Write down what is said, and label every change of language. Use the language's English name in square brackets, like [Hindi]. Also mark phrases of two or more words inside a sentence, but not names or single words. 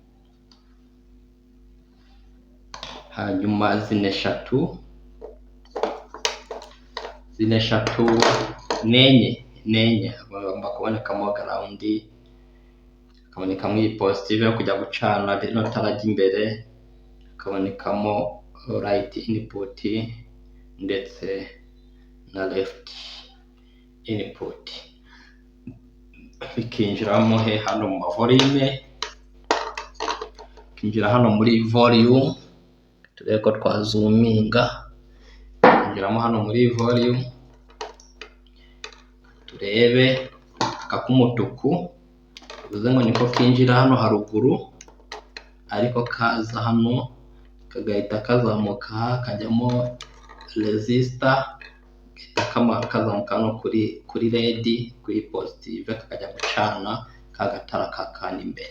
[Kinyarwanda] Hanyuma zine 3 zine eshatu nenye bagomba kubonekamo ground, hakabonekamo iyi positive yo kujya gucana rino tara ry'imbere, hakabonekamo [English] right input [Kinyarwanda] ndetse na [English] left input. [Kinyarwanda] Bikinjiramo hano mu volume, kinjira hano muri volume, turebe ko twazoominga, kinjiramo hano muri volume, turebe akakumutuku, bivuze ngo niko kinjira hano haruguru, ariko kaza hano kagahita kazamuka kajyamo resistor, kazamuka hano kuri red, kuri positive, kakajya gucana kagatara kakandi imbere.